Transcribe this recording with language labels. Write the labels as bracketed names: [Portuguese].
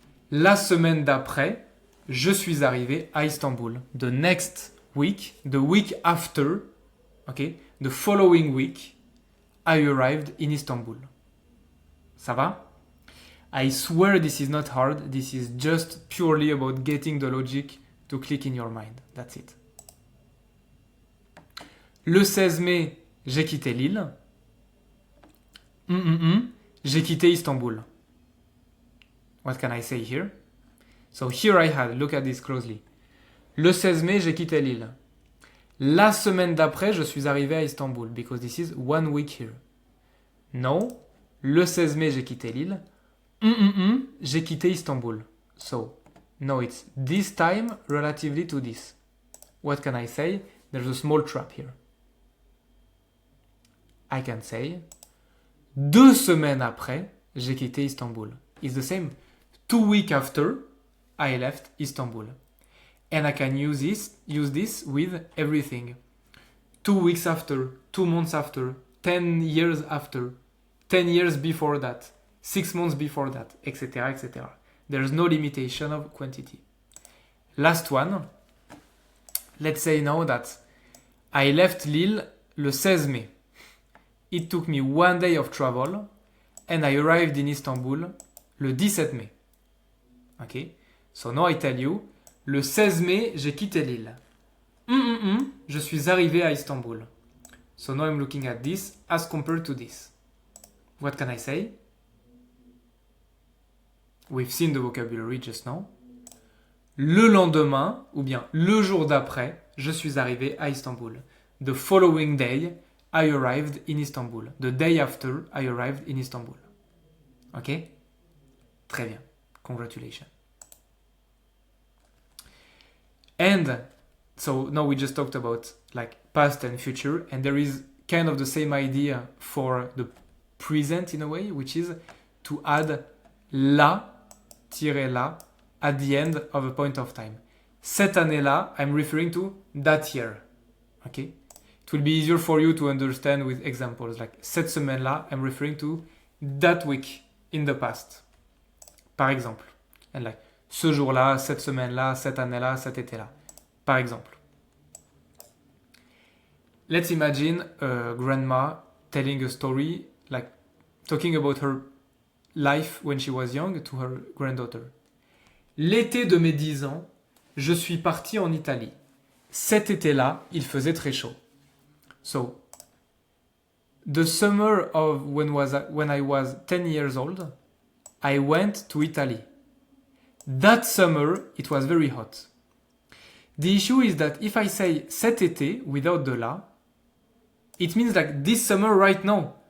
[French] La semaine d'après, je suis arrivé à Istanbul. [English] The next week, the week after, okay, the following week, I arrived in Istanbul. [French] Ça va? [English] I swear this is not hard. This is just purely about getting the logic to click in your mind. That's it. [French] Le 16 mai, j'ai quitté Lille. J'ai quitté Istanbul. [English] What can I say here? So here I had, look at this closely. [French] Le 16 mai, j'ai quitté Lille. La semaine d'après, je suis arrivé à Istanbul, [English] because this is 1 week here. [French] No, le 16 mai, j'ai quitté l'île. J'ai quitté Istanbul. [English] So, no, it's this time relatively to this. What can I say? There's a small trap here. I can say [French] 2 semaines après, j'ai quitté Istanbul. [English] It's the same. 2 weeks after, I left Istanbul. And I can use this with everything. 2 weeks after, 2 months after, 10 years after, 10 years before that, 6 months before that, etc., etc. There's no limitation of quantity. Last one. Let's say now that I left Lille [French] le 16 mai. [English] It took me 1 day of travel and I arrived in Istanbul [French] le 17 mai. [English] Okay? So now I tell you, [French] le 16 mai, j'ai quitté Lille. Je suis arrivé à Istanbul. [English] So now I'm looking at this as compared to this. What can I say? We've seen the vocabulary just now. [French] Le lendemain, ou bien le jour d'après, je suis arrivé à Istanbul. [English] The following day, I arrived in Istanbul. The day after, I arrived in Istanbul. Ok? [French] Très bien. [English] Congratulations. And so now we just talked about like past and future, and there is kind of the same idea for the present in a way, which is to add la, la, at the end of a point of time. [French] Cette année-là, [English] I'm referring to that year. Okay? It will be easier for you to understand with examples. Like, [French] cette semaine-là, [English] I'm referring to that week in the past. [French] Par exemple. [English] And like, [French] ce jour-là, cette semaine-là, cette année-là, cet été-là. Par exemple. [English] Let's imagine a grandma telling a story, like talking about her life when she was young to her granddaughter. [French] L'été de mes 10 ans, je suis parti en Italie. Cet été-là, il faisait très chaud. [English] So, the summer of when I was 10 years old, I went to Italy. That summer, it was very hot. The issue is that if I say cet été without the la, it means like this summer right now.